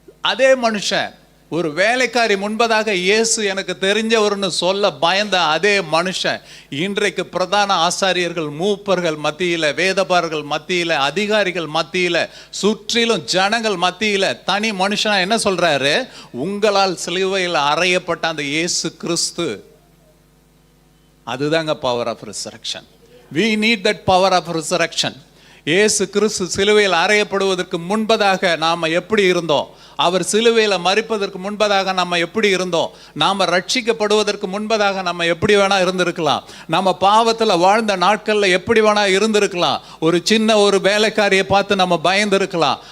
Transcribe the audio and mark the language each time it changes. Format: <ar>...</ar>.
<ta>அதே மனுஷன், ஒரு வேலைக்காரி முன்பதாக இயேசு எனக்கு தெரிஞ்சவர்னு சொல்ல பயந்த அதே மனுஷன் இன்றைக்கு பிரதான ஆசாரியர்கள், மூப்பர்கள் மத்தியில், வேதபாரர்கள் மத்தியில், அதிகாரிகள் மத்தியில், சுற்றிலும் ஜனங்கள் மத்தியில் தனி மனுஷனா என்ன சொல்றாரு, உங்களால் சிலுவையில் அறையப்பட்ட அந்த இயேசு கிறிஸ்து. அதுதாங்க</ta> <en>Power of resurrection. we need that power of resurrection.</en> <ta>இயேசு கிறிஸ்து சிலுவையில் அறையப்படுவதற்கு முன்பதாக நாம் எப்படி இருந்தோம், அவர் சிலுவையில் மரிப்பதற்கு முன்பதாக நம்ம எப்படி இருந்தோம், நாம் ரட்சிக்கப்படுவதற்கு முன்பதாக நம்ம எப்படி வேணா இருந்திருக்கலாம், நம்ம பாவத்தில் வாழ்ந்த நாட்களில் எப்படி வேணா இருந்திருக்கலாம், ஒரு சின்ன ஒரு வேலைக்காரியை பார்த்து நம்ம பயந்திருக்கலாம்.</ta>